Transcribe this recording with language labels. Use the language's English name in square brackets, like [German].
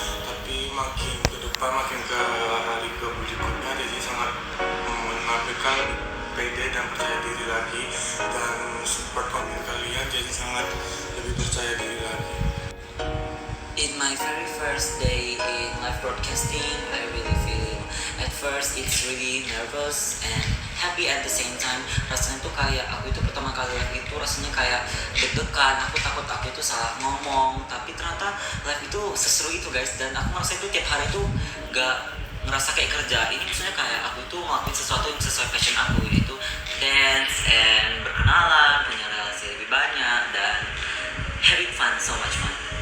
[Indonesian] Tapi makin ke depan, makin ke hari ke berikutnya, jadi sangat menampilkan pede dan percaya diri lagi, dan support komen kalian jadi sangat lebih percaya diri lagi. [English] In my very first day in live broadcasting, I really feel at first it's really nervous and happy at the same time. [Indonesian] Rasanya tuh kayak aku itu pertama kali live itu rasanya kayak deg-degan, aku takut aku itu salah ngomong, tapi ternyata live itu seseru itu guys, dan aku merasa itu tiap hari tuh gak ngerasa kayak kerja. Ini maksudnya kayak aku itu ngelakuin sesuatu yang sesuai passion aku, yaitu dance and berkenalan, punya relasi lebih banyak, dan [English] having fun, so much fun.